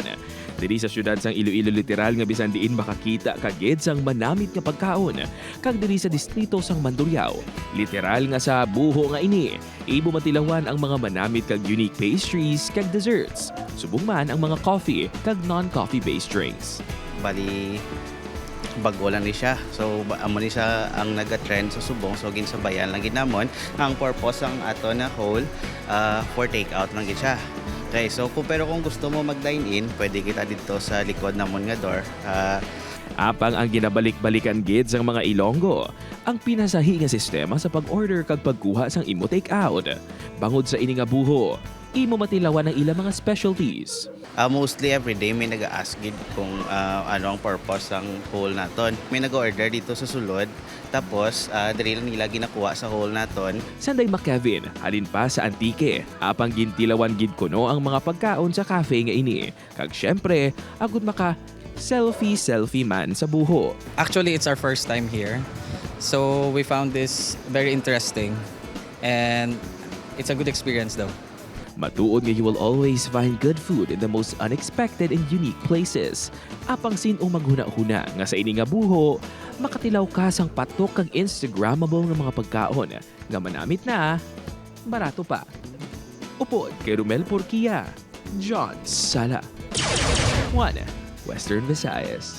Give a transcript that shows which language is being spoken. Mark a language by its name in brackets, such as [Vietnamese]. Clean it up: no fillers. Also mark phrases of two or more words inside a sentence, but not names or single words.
[Hiligaynon] Diri sa syudad sang Iloilo literal nga bisan diin makakita kagid sang manamit nga pagkaon, kag diri sa distrito sang Mandurriao, literal nga sa buho nga ini, ibumatilawan ang mga manamit kag [English] unique pastries [Hiligaynon] kag desserts. Subong man ang mga coffee kag [English] non-coffee based drinks. [Hiligaynon] Bali bago lang ni siya. So amo ni siya ang naga-trend sa Subong, so ginsabayan lang ginamon ang purpose ang ato na whole [English] for take out [Hiligaynon] lang gid siya. Okay, so pero kung gusto mo mag-dine in, pwede kita dito sa likod namon nga door. Apang ang ginabalik-balikan gid sang mga Ilonggo, ang pinasahi nga sistema sa pag-order kag pagkuha sang imo [English] take out. [Hiligaynon] Bangod sa ini nga buho, imo matilawan ang ilang mga specialties. [English] Mostly everyday [Hiligaynon] may nag-ask gid kung ano ang purpose ang whole naton. May nag-order dito sa sulod, tapos diri lang nila ginakuha sa whole naton. Sanday Kevin, halin pa sa Antique, apang gintilawan gid kuno ang mga pagkaon sa cafe nga ini. Kag syempre, agud maka selfie man sa buho. [English] Actually, it's our first time here. So we found this very interesting and it's a good experience though. [Hiligaynon] Matuod nga [English] you will always find good food in the most unexpected and unique places. [Hiligaynon] Apang sin o maghuna-huna nga sa ini nga buho, makatilaw ka sang patok kag Instagrammable nga mga pagkaon nga manamit na, barato pa. Upod kay Romel Porquia, John Sala. One Western Visayas.